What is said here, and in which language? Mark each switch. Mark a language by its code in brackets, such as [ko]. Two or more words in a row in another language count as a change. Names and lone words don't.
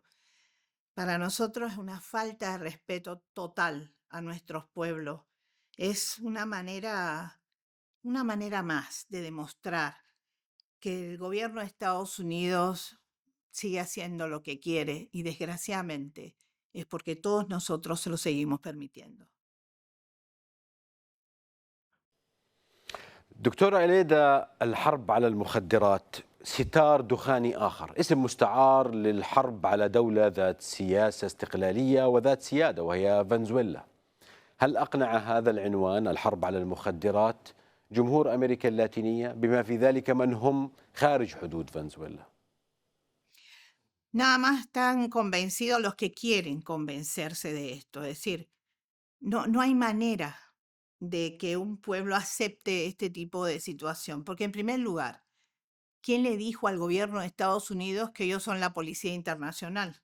[es] Para nosotros es una falta de respeto total a nuestros pueblos. Es una manera más de demostrar que el gobierno de Estados Unidos sigue haciendo lo que quiere y desgraciadamente es porque todos nosotros se lo seguimos permitiendo. [ar] دكتورة إليدا، الحرب على المخدرات ستار دخاني آخر، اسم مستعار للحرب على دولة ذات سياسة استقلالية وذات سيادة وهي فنزويلا. هل أقنع هذا العنوان، الحرب على المخدرات، جمهور أمريكا اللاتينية بما في ذلك من هم خارج حدود فنزويلا؟ [es] Nada más están convencidos los que quieren convencerse de esto. Es decir, no hay manera de que un pueblo acepte este tipo de situación. Porque en primer lugar, ¿quién le dijo al gobierno de Estados Unidos que ellos son la policía internacional?